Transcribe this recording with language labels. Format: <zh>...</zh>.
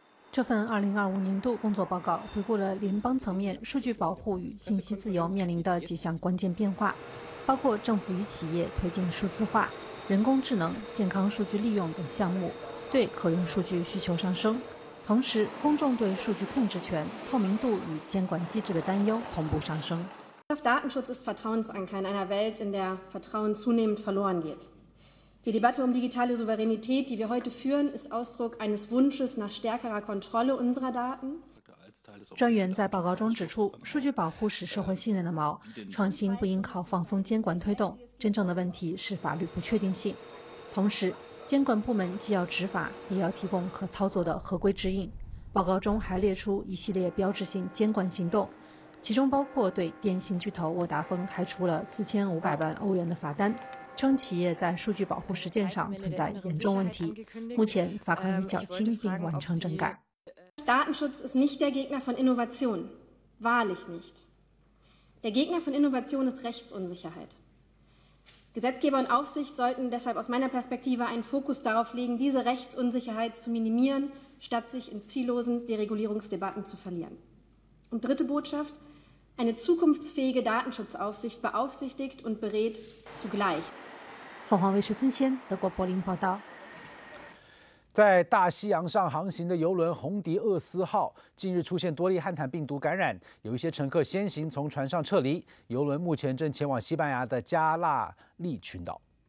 <zh>这份2025年度工作报告回顾了联邦层面数据保护与信息自由面临的几项关键变化，包括政府与企业推进数字化、人工智能、健康数据利用等项目，对可用数据需求上升，同时公众对数据控制权、透明度与监管机制的担忧同步上升。</zh> <de>Datenschutz ist Vertrauensanker in einer Welt, in der Vertrauen zunehmend verloren geht. Die Debatte um digitale Souveränität, die wir heute führen, ist Ausdruck eines Wunsches nach stärkerer Kontrolle unserer Daten.</de> <zh>专员在报告中指出，数据保护是社会信任的锚，创新不应靠放松监管推动，真正的问题是法律不确定性。同时，监管部门既要执法，也要提供可操作的合规指引。报告中还列出一系列标志性监管行动，其中包括对电信巨头沃达丰开出了4500万欧元的罚单，称企业在数据保护实践上存在严重问题。目前罚款已缴清并完成整改。</zh> <de>Datenschutz ist nicht der Gegner von Innovation, wahrlich nicht. Der Gegner von Innovation ist Rechtsunsicherheit. Gesetzgeber und Aufsicht sollten deshalb aus meiner Perspektive einen Fokus darauf legen, diese Rechtsunsicherheit zu minimieren, statt sich in ziellosen Deregulierungsdebatten zu verlieren. Und dritte Botschaft, eine zukunftsfähige Datenschutzaufsicht beaufsichtigt und berät zugleich.</de> <zh>凤凰卫视孙谦，德国柏林报道。在大西洋上航行的邮轮红迪厄斯号近日出现多例汉坦病毒感染，有一些乘客先行从船上撤离，邮轮目前正前往西班牙的加纳利群岛。</zh>